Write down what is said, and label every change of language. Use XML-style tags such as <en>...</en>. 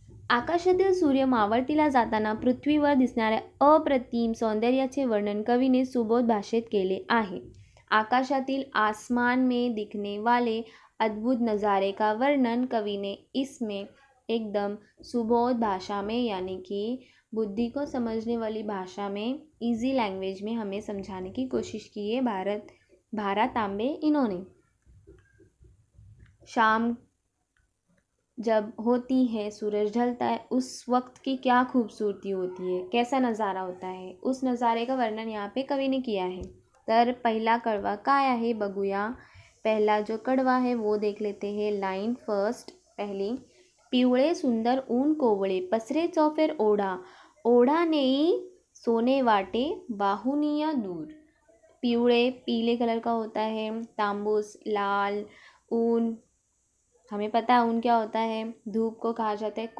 <mr>आकाशातील सूर्य मावळतीला जाताना पृथ्वीवर दिसणाऱ्या अप्रतिम सौंदर्याचे वर्णन कवीने सुबोध भाषेत केले आहे।</mr> <hi>आकाशातील आसमान में दिखने वाले अद्भुत नज़ारे का वर्णन कवि ने इसमें एकदम सुबोध भाषा में यानी कि बुद्धि को समझने वाली भाषा में, इजी लैंग्वेज में हमें समझाने की कोशिश की है भा. तांबे इन्होंने। शाम जब होती है, सूरज ढलता है, उस वक्त की क्या खूबसूरती होती है, कैसा नज़ारा होता है, उस नज़ारे का वर्णन यहाँ पे कवि ने किया है।</hi> <mr>तर पहिला कडवा काय आहे बघूया।</mr> <hi>पहला जो कडवा है वो देख लेते हैं।</hi> <mr>लाइन फर्स्ट पहली, पिवळे सुंदर ऊन कोवळे पसरे चौफेर ओढा, ओढा नेई सोने वाटे बाहुनिया दूर।</mr> <hi>पिवळे पीले कलर का होता है, तांबूस लाल, ऊन हमें पता है ऊन क्या होता है, धूप को कहा जाता है।</hi>